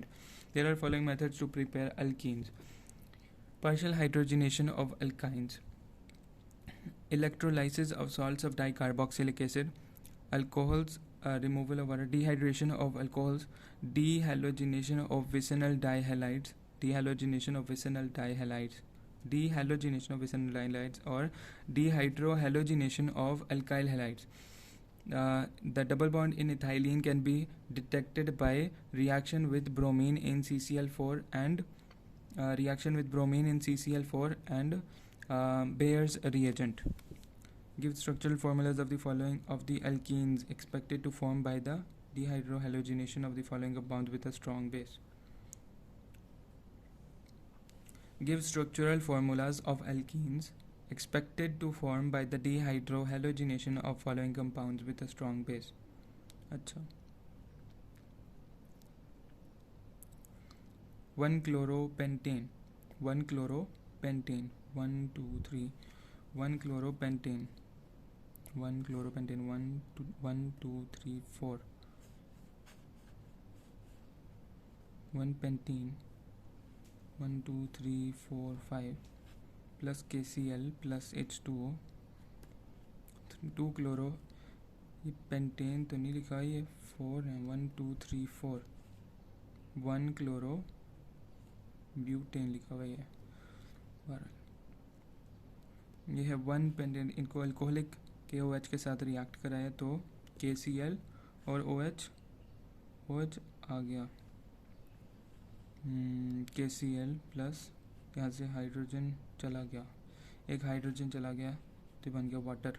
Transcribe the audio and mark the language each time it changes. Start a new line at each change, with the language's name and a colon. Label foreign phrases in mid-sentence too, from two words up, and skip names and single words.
English: There are following methods to prepare alkenes: partial hydrogenation of alkynes, electrolysis of salts of dicarboxylic acid, alcohols, removal of water, dehydration of alcohols, dehalogenation of vicinal dihalides, dehalogenation of vicinal dihalides, dehalogenation of vicinal dihalides, or dehydrohalogenation of alkyl halides. The double bond in ethylene can be detected by reaction with bromine in CCl4 and Bayer's reagent. Give structural formulas of the following of the alkenes expected to form by the dehydrohalogenation of the following compounds with a strong base. Give structural formulas of alkenes expected to form by the dehydrohalogenation of following compounds with a strong base. अच्छा 1-chloropentane 1 chloropentane 1 2 3 1 chloropentane 1 chloropentane 1 2 3 4 1 pentene 1 2 3 4 5 plus KCl plus H2O 2 chloro,
Hindi: ये पेंटेन तो नहीं लिखा, ये 4 है, 1 2 3 4 1
English: chloro butane
Hindi: लिखा हुआ है। ये है 1 पेंटेन, इनको अल्कोहलिक KOH के साथ रिएक्ट कराया तो KCl और OH आ गया, KCl प्लस यहाँ से हाइड्रोजन चला गया, एक हाइड्रोजन चला गया तो बन गया वाटर।